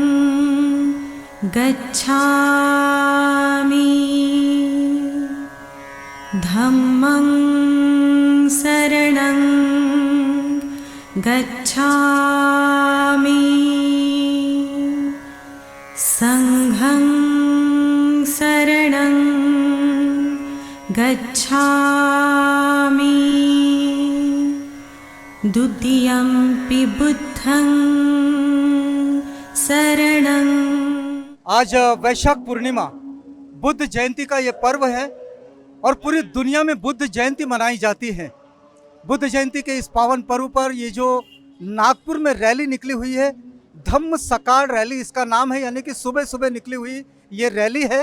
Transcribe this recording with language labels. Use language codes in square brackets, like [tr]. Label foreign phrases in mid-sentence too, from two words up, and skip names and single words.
[pi] गच्छामि धम्मं शरणं गच्छामि संघं शरणं गच्छामि द्वितीयंपि बुद्धं शरणं। [hi] आज वैशाख पूर्णिमा बुद्ध जयंती का ये पर्व है और पूरी दुनिया में बुद्ध जयंती मनाई जाती है। बुद्ध जयंती के इस पावन पर्व पर ये जो नागपुर में रैली निकली हुई है, धम्म सकाळ रैली इसका नाम है, यानी कि सुबह सुबह निकली हुई ये रैली है।